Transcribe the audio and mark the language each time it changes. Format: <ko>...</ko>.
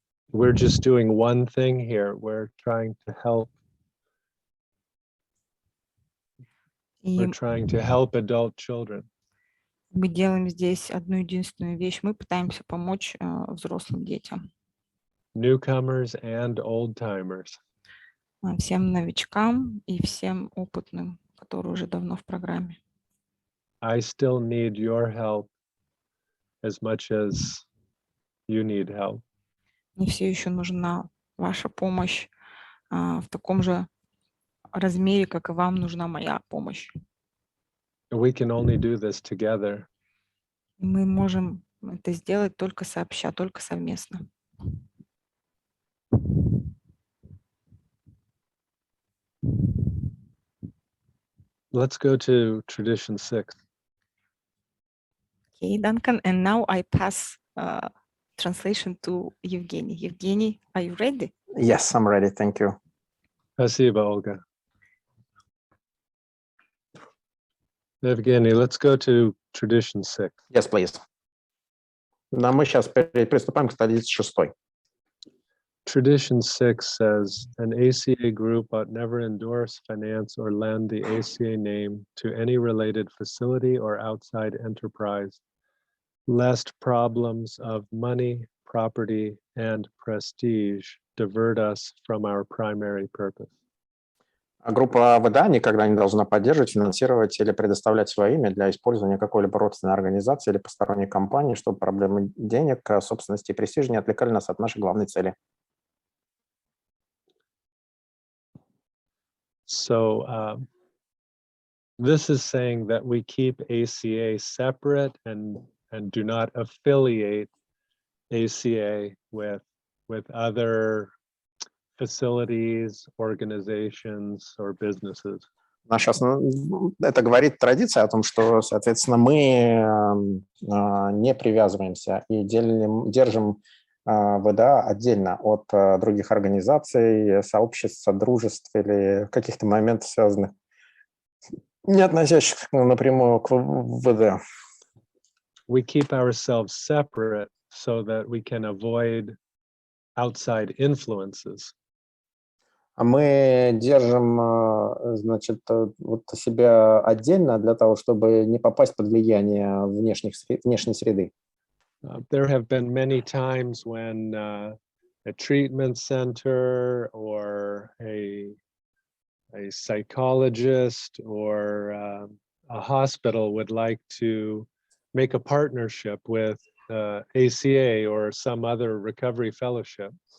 <en>We're just doing one thing here. We're trying to help. We're trying to help adult children.</en> <ru>Мы делаем здесь одну единственную вещь. Мы пытаемся помочь взрослым детям.</ru> <en>Newcomers and old-timers.</en> <ru>Всем новичкам и всем опытным, которые уже давно в программе.</ru> <en>I still need your help as much as you need help.</en> <ru>Мне все еще нужна ваша помощь в таком же размере, как и вам нужна моя помощь.</ru> <en>We can only do this together.</en> <ru>Мы можем это сделать только сообща, только совместно.</ru> <en>Let's go to tradition 6. Okay, Duncan, and now I pass translation to Evgeny. Evgeny, are you ready? Yes, I'm ready. Thank you.</en> <ru>Спасибо, Olga.</ru> <en>Evgeny, let's go to tradition 6. Yes, please.</en> <ru>Да, мы сейчас приступаем к традиции 6.</ru> <en>Tradition 6 says, an ACA group ought never endorse, finance, or lend the ACA name to any related facility or outside enterprise, lest problems of money, property, and prestige divert us from our primary purpose.</en> <ru>Группа ВДА никогда не должна поддерживать, финансировать или предоставлять свое имя для использования какой-либо родственной организации или посторонней компании, чтобы проблемы денег, собственности и престижа не отвлекали нас от нашей главной цели.</ru> <en>So this is saying that we keep ACA separate and do not affiliate ACA with other facilities, organizations, or businesses.</en> <ru>Это говорит традиция о том, что, соответственно, мы не привязываемся и держим ВДА отдельно от других организаций, сообществ, содружеств или каких-то моментов, связанных, не относящихся напрямую к ВДА.</ru> <en>We keep ourselves separate so that we can avoid outside influences.</en> <ru>Мы держим, значит, вот себя отдельно для того, чтобы не попасть под влияние внешней среды.</ru> <en>There have been many times when a treatment center or a psychologist or a hospital would like to make a partnership with ACA or some other recovery fellowship.</en>